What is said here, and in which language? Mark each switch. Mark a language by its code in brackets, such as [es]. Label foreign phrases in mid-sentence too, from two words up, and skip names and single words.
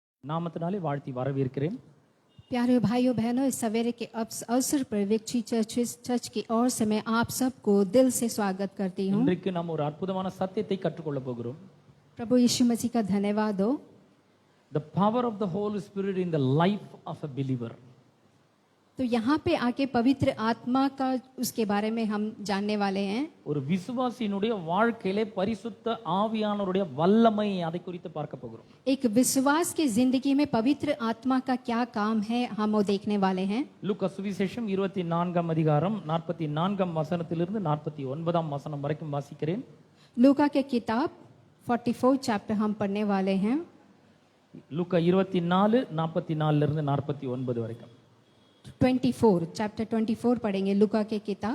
[ta] நாமத்தினாலே வாழ்த்தி வரவேற்கிறேன். [hi] प्यारे भाइयों बहनों, इस सवेरे के अवसर पर विक्ट्री चर्च की ओर से मैं आप सबको दिल से स्वागत करती हूँ. [ta] இன்றைக்கு நாம் ஒரு அற்புதமான சத்தியத்தை கற்றுக்கொள்ள போகிறோம். [hi] प्रभु यीशु मसीह का धन्यवाद हो. [en] The power of the Holy Spirit in the life of a believer. [hi] तो यहाँ पे आके पवित्र आत्मा का उसके बारे में हम जानने वाले हैं. [ta] ஒரு விசுவாசியினுடைய வாழ்க்கையிலே பரிசுத்த ஆவியானவருடைய வல்லமை அதை குறித்து பார்க்க போகிறோம். [hi] एक विश्वास की जिंदगी में पवित्र आत्मा का क्या काम है हम वो देखने वाले हैं. [ta] லூக்கா சுவிசேஷம் 24ஆம் அதிகாரம் 44ஆம் வசனத்திலிருந்து 49ஆம் வசனம் வரைக்கும் வாசிக்கிறேன். [hi] लूका के किताब 44 चैप्टर हम पढ़ने वाले हैं. [ta] லூக்கா 24 44 இருந்து 49 வரைக்கும். [hi] 24 चैप्टर 24 पढ़ेंगे लूका के किताब.